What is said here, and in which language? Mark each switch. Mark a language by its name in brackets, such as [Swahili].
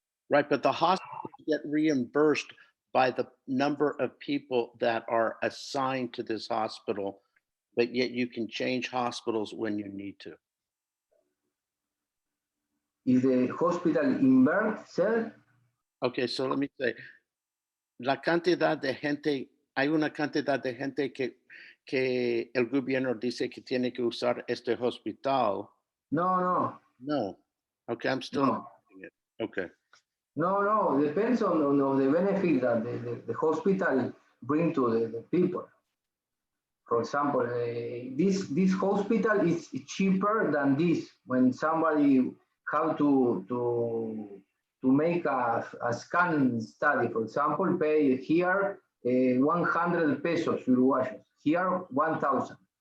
[English] Right, but the hospitals get reimbursed by the number of people that are assigned to this hospital, but yet you can change hospitals when you need to. Is the hospital inverted? Okay, so let me say, [Spanish] la cantidad de gente, hay una cantidad de gente que el gobierno dice que tiene que usar este hospital. [English] No. Okay, I'm still not getting it. Okay. No, depends on the benefit that the hospital bring to the people. For example, this hospital is cheaper than this. When somebody have to make a scan study, for example, pay here 100 pesos Uruguayos, here 1,000.